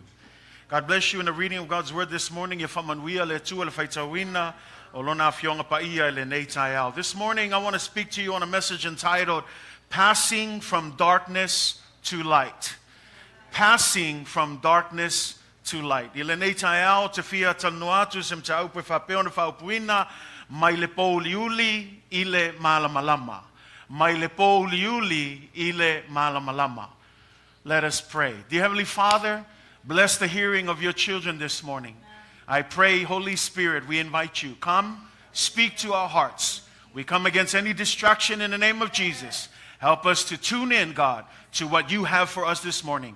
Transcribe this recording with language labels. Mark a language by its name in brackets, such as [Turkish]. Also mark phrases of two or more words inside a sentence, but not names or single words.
[English] God bless you in the reading of God's word this morning. This morning I want to speak to you on a message entitled, Passing from Darkness to Light. Passing from darkness to light. [Samoan] Mai le Pouliuli ile Malamalama. Mai le Pouliuli ile Malamalama. [English] Let us pray. Dear Heavenly Father, bless the hearing of your children this morning. I pray, Holy Spirit, we invite you. Come, speak to our hearts. We come against any distraction in the name of Jesus. Help us to tune in, God, to what you have for us this morning.